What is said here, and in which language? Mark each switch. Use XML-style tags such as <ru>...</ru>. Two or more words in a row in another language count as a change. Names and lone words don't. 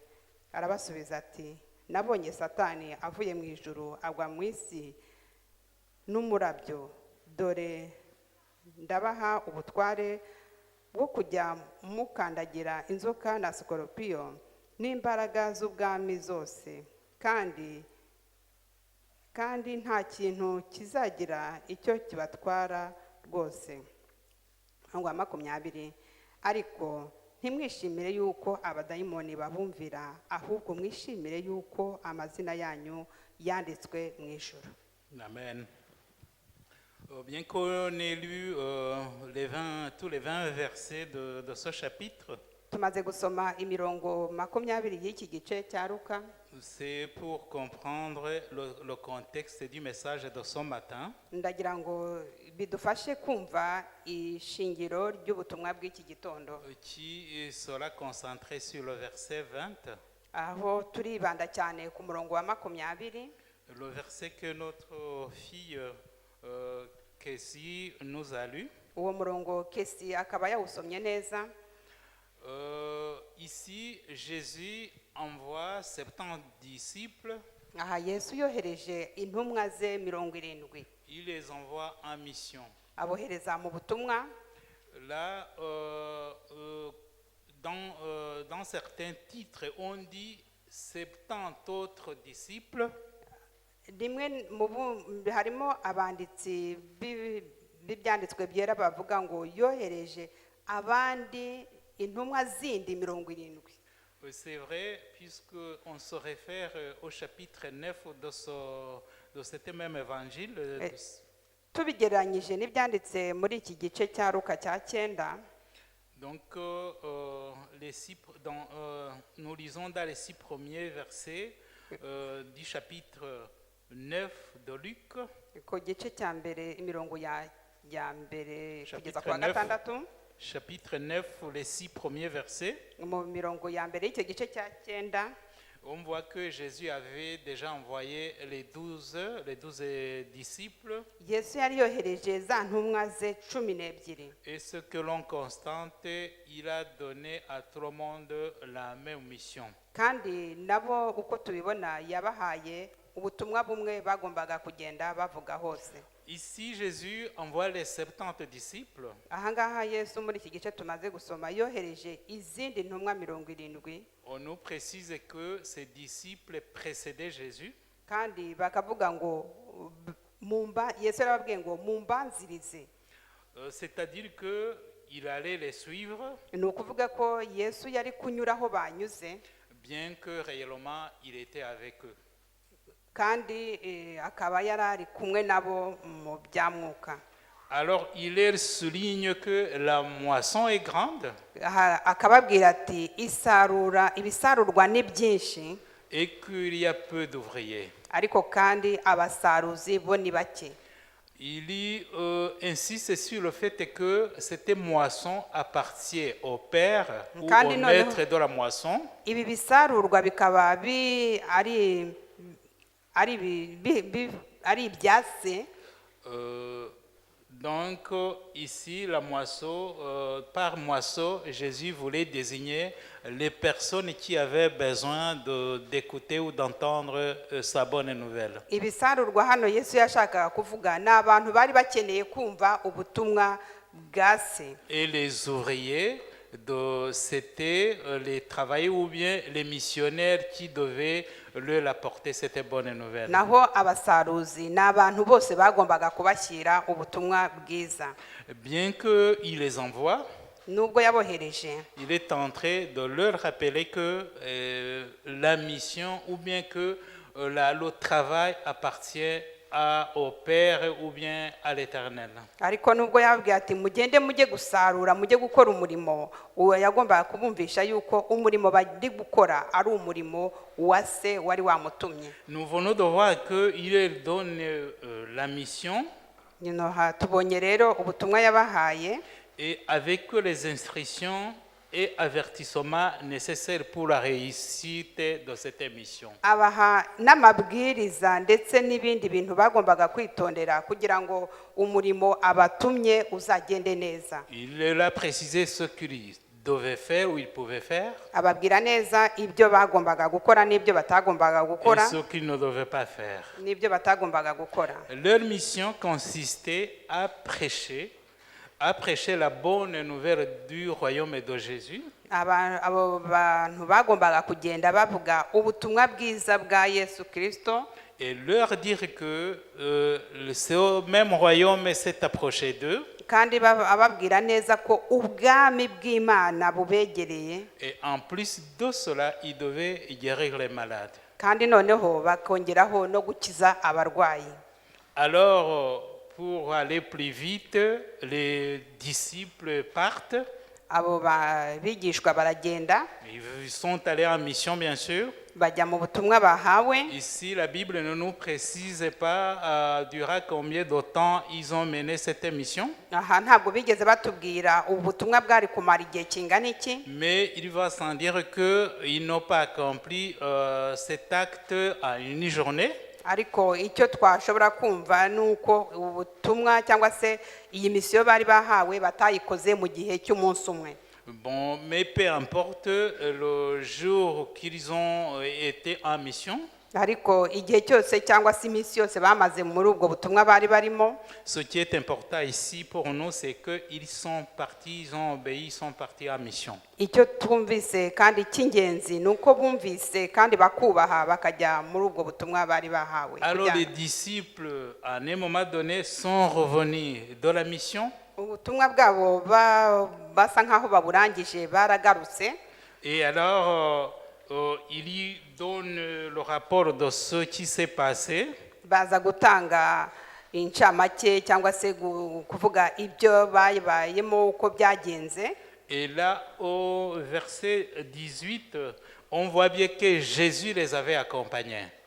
<rw>Arabasubiza ati, nabonye Satani avuye mu ijuru agwa mu isi n'umurabyo, dore ndabaha ubutware bwo kujya mukandagira inzoka na sikoropiyo n'imbaraga z'ubwami zose, kandi nta kintu kizagira icyo kibatwara rwose. Umurongo wa 20, ariko ntimwishimire yuko abadayimoni babumvira, ahubwo mwishimire yuko amazina yanyu yanditswe mu ijuru. Amen.</rw> <fr>Bien qu'on ait lu tous les 20 versets de ce chapitre,</fr> <rw>Tumaze gusoma imirongo 20 y'iki gice cya Luka,</rw> <fr>c'est pour comprendre le contexte du message de ce matin.</fr> <rw>ndagira ngo bidufashe kumva ishingiro ry'ubutumwa bw'iki gitondo,</rw> <fr>Qui sera concentré sur le verset 20,</fr> <rw>aho turibanda cyane ku murongo wa 20,</rw> <fr>le verset que notre fille Kessie nous a lu.</fr> <rw>uwo murongo Kesi akaba yawusomye neza.</rw> <fr>Ici, Jésus envoie 70 disciples.</fr> <rw>Aha Yesu yohereje intumwa ze 70,</rw> <fr>Il les envoie en mission.</fr> <rw>abohereza mu butumwa.</rw> <fr>Là, dans certains titres, on dit 70 autres disciples.</fr> <rw>Rimwe harimo abanditsi b'ibyanditswe byera bavuga ngo yohereje abandi intumwa zindi 70.</rw> <fr>C'est vrai, puisqu'on se réfère au chapitre 9 de cet même évangile.</fr> <rw>Tubigereranyije n'ibyanditse muri iki gice cya Luka cya 9.</rw> <fr>Donc, nous lisons dans les 6 premiers versets du chapitre 9 de Luc.</fr> <rw>Ku gice cya mbere imirongo ya mbere kugeza ku</rw> <fr>Chapitre</fr> <rw>wa 6,</rw> <fr>Chapitre 9, les 6 premiers versets.</fr> <rw>mu mirongo ya mbere y'icyo gice cya 9,</rw> <fr>On voit que Jésus avait déjà envoyé les 12 disciples.</fr> <rw>Yesu yari yohereje za ntumwa ze 12.</rw> <fr>Et ce que l'on constate, il a donné à tout le monde la même mission.</fr> <rw>Kandi nabo uko tubibona yabahaye ubutumwa bumwe bagombaga kugenda bavuga hose.</rw> <fr>Ici, Jésus envoie les 70 disciples.</fr> <rw>Ahangaha Yesu muri iki gice tumaze gusoma yohereje izindi ntumwa 70.</rw> <fr>On nous précise que ces disciples précédaient Jésus.</fr> <rw>Kandi bakavuga ngo Yesu yarababwiye ngo mumbanzirize.</rw> <fr>C'est-à-dire qu'il allait les suivre,</fr> <rw>Ni ukuvuga ko Yesu yari kunyuraho banyuze,</rw> <fr>bien que réellement il était avec eux.</fr> <rw>kandi akaba yarari kumwe nabo mu byamwuka.</rw> <fr>Alors il leur souligne que la moisson est grande</fr> <rw>Akababwira ati ibisarurwa ni byinshi,</rw> <fr>et qu'il y a peu d'ouvriers.</fr> <rw>ariko kandi abasaruzi bo ni bake.</rw> <fr>Il insiste sur le fait que cette moisson appartient au Père ou</fr> <rw>Kandi</rw> <fr>au</fr> <rw>noneho-</rw> <fr>maître de la moisson.</fr> <rw>Ibi bisarurwa bikaba ari ibya se.</rw> <fr>Donc ici, la moisson, par moisson, Jésus voulait désigner les personnes qui avaient besoin d'écouter ou d'entendre sa bonne nouvelle.</fr> <rw>Ibisarurwa hano Yesu yashakaga kuvuga ni abantu bari bakeneye kumva ubutumwa bwa se.</rw> <fr>Et les ouvriers, c'était les travailleurs ou bien les missionnaires qui devaient leur apporter cette bonne nouvelle.</fr> <rw>Naho abasaruzi ni abantu bose bagombaga kubashyira ubutumwa bwiza.</rw> <fr>Bien qu'il les envoie,</fr> <rw>Nubwo yabohereje,</rw> <fr>il est en train de leur rappeler que la mission ou bien que le travail appartient au Père ou bien à l'Éternel.</fr> <rw>ariko nubwo yababwiye ati mugende mujye gusarura mujye gukora umurimo, uwo yagombaga kubumvisha yuko umurimo bari gukora ari umurimo wa se wari wamutumye.</rw> <fr>Nous venons de voir qu'il donne la mission</fr> <rw>Tubonye rero ubutumwa yabahaye,</rw> <fr>et avec les instructions et avertissements nécessaires pour la réussite de cette mission.</fr> <rw>abaha n'amabwiriza ndetse n'ibindi bintu bagombaga kwitondera kugira ngo umurimo abatumye uzagende neza.</rw> <fr>Il leur a précisé ce qu'il devait faire ou il pouvait faire</fr> <rw>Ababwira neza ibyo bagombaga gukora n'ibyo batagombaga</rw> <fr>et</fr> <rw>gukora</rw> <fr>ce qu'il ne devait pas faire.</fr> <rw>n'ibyo batagombaga gukora.</rw> <fr>Leur mission consistait à prêcher la bonne nouvelle du royaume de Jésus</fr> <rw>Abo bantu bagombaga kugenda bavuga ubutumwa bwiza bwa Yesu Kristo,</rw> <fr>et leur dire que ce même royaume s'est approché d'eux</fr> <rw>kandi ababwira neza ko ubwami bw'Imana bubegereye,</rw> <fr>et en plus de cela, ils devaient guérir les malades.</fr> <rw>kandi noneho bakongeraho no gukiza abarwayi.</rw> <fr>Alors, pour aller plus vite, les disciples partent.</fr> <rw>Abo bigishwa baragenda</rw> <fr>Ils sont allés en mission, bien sûr.</fr> <rw>bajya mu butumwa bahawe.</rw> <fr>Ici, la Bible ne nous précise pas durant combien de temps ils ont mené cette mission.</fr> <rw>Aha ntabwo bigeze batubwira ubutumwa bwari kumara igihe kingana iki,</rw> <fr>Mais il va sans dire qu'ils n'ont pas accompli cet acte en une journée.</fr> <rw>ariko icyo twashobora kumva ni uko ubutumwa cyangwa se iyi misiyo bari bahawe batayikoze mu gihe cy'umunsi umwe.</rw> <fr>Bon, mais peu importe le jour qu'ils ont été en mission,</fr> <rw>ariko igihe cyose cyangwa se iminsi yose bamaze muri ubwo butumwa bari barimo,</rw> <fr>ce qui est important ici pour nous, c'est qu'ils sont partis, ils ont obéi, ils sont partis en mission.</fr> <rw>icyo twumvise kandi cy'ingenzi ni uko bumvise kandi bakubaha bakajya muri ubwo butumwa bari bahawe.</rw> <fr>Alors les disciples, à un moment donné, sont revenus de la mission.</fr> <rw>Ubutumwa bwabo basa nk'aho baburangije baragarutse,</rw> <fr>Et alors, il y donne le rapport de ce qui s'est passé.</fr> <rw>baza gutanga incamake cyangwa se kuvuga ibyo babayemo uko byagenze.</rw> <fr>Et là, au verset 18, on voit bien que Jésus les avait accompagnés.</fr>